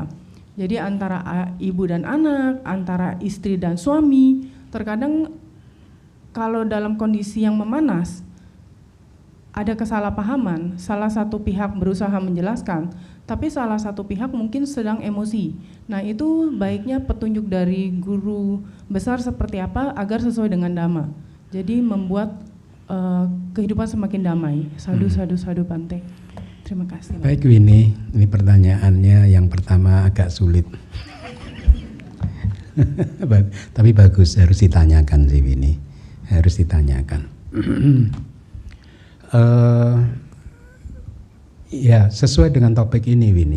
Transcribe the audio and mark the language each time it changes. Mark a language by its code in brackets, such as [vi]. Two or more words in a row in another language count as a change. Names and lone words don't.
[id] Jadi antara ibu dan anak, antara istri dan suami, terkadang kalau dalam kondisi yang memanas, ada kesalahpahaman, salah satu pihak berusaha menjelaskan, tapi salah satu pihak mungkin sedang emosi. Nah itu baiknya petunjuk dari guru besar seperti apa agar sesuai dengan Dhamma. Jadi membuat kehidupan semakin damai. [pi] Sadu, sadu, sadu Bante. [id] Terima kasih. Baik Winnie, ini pertanyaannya yang pertama agak sulit. Tapi bagus, harus ditanyakan sih Winnie. Harus ditanyakan. Ya sesuai dengan topik ini Winnie.